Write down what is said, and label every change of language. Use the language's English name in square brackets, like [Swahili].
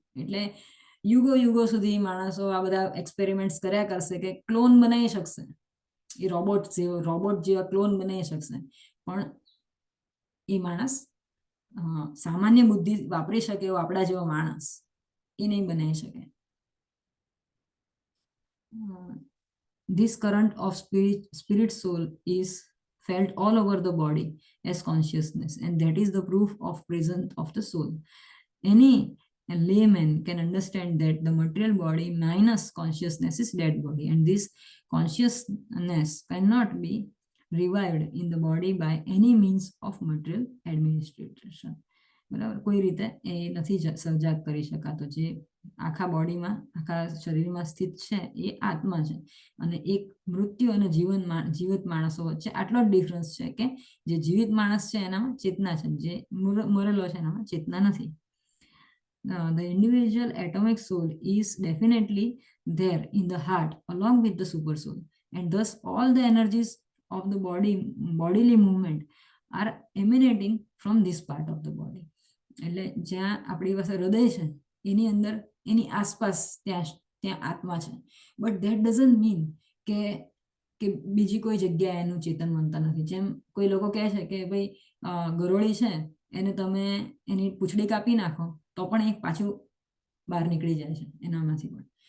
[Gujarati] એટલે યુગો સુધી માણસો આ બધા એક્સપેરિમેન્ટ્સ કર્યા કરશે કે ક્લોન બનાવી શકશે, એ રોબોટ જેવા ક્લોન બનાવી શકશે, પણ એ માણસ સામાન્ય બુદ્ધિ વાપરી શકે એવો આપણા જેવો માણસ એ નહીં બનાવી શકે. [English] this current of spirit soul is felt all over the body as consciousness, and that is the proof of presence of the soul. Any layman can understand that the material body minus consciousness is dead body, and this consciousness cannot be revived in the body by any means of material administration. [Gujarati] બરાબર, કોઈ રીતે એ નથી સજાગ કરી શકાતો. જે આખા બોડીમાં, આખા શરીરમાં સ્થિત છે એ આત્મા છે, અને એક મૃત્યુ અને જીવિત માણસો વચ્ચે આટલો જ ડિફરન્સ છે કે જે જીવિત માણસ છે એનામાં ચેતના છે, જે મરેલો છે એનામાં ચેતના નથી. [English] The individual atomic soul is definitely there in the heart along with the super soul, and thus all the energies of the bodily movement are emanating from this part of the body. [Gujarati] એટલે જ્યાં આપણી પાસે હૃદય છે એની અંદર એની આસપાસ ત્યાં આત્મા છે, [English] but that doesn't mean [Gujarati] કે બીજી કોઈ જગ્યાએ એનું ચેતન બનતા નથી. જેમ કોઈ લોકો કહે છે કે ભાઈ ગરોળી છે એને તમે એની પૂંછડી કાપી નાખો તો પણ એક પાછું બહાર નીકળી જાય છે એનામાંથી પણ.